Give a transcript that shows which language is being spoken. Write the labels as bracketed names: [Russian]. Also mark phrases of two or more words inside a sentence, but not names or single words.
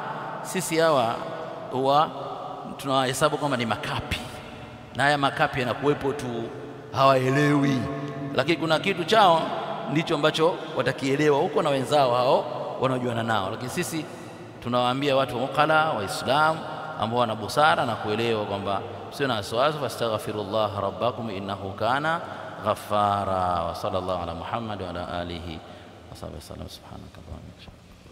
[Swahili] Sisi hawa huwa tunawahesabu kama ni makapi, na haya makapi yanakuwepo tu, hawaelewi, lakini kuna kitu chao ndicho ambacho watakielewa huko na wenzao hao wanaojuana nao. Lakini sisi tunawaambia watu wa mukala Waislamu ambao wana busara na kuelewa kwamba sio na wasiwasi, [Arabic] فاستغفر الله ربكم إنه كان غفارا. وصلى الله على محمد وعلى آله وصحبه وسلم. سبحانك وبحمدك.